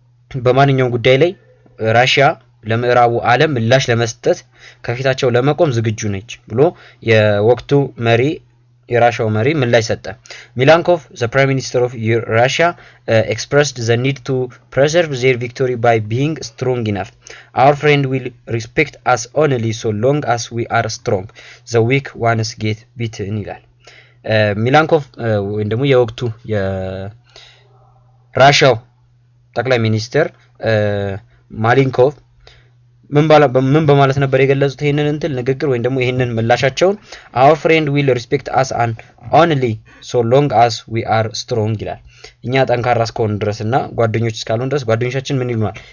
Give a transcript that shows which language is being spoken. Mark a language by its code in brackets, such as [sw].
[am] በማንኛውም ጉዳይ ላይ ራሺያ ለምዕራቡ ዓለም ምላሽ ለመስጠት ከፊታቸው ለመቆም ዝግጁ ነች ብሎ የወቅቱ መሪ የራሺያው መሪ ምላሽ ሰጠ። ሚላንኮቭ [en] the prime minister of Russia expressed the need to preserve their victory by being strong enough. Our friend will respect us only so long as we are strong. The weak ones get beaten [am] ይላል። ሚላንኮቭ ወይም ደግሞ የወቅቱ የራሺያው ጠቅላይ ሚኒስትር ማሊንኮቭ ምን በማለት ነበር የገለጹት ይሄንን ንግግር ወይም ደግሞ ይሄንን ምላሻቸውን [en] our friend will respect us and only so long as we are strong [am] ይላል። እኛ ጠንካራ እስከሆን ድረስና ጓደኞች እስካሉን ድረስ ጓደኞቻችን ምን ይሉናል?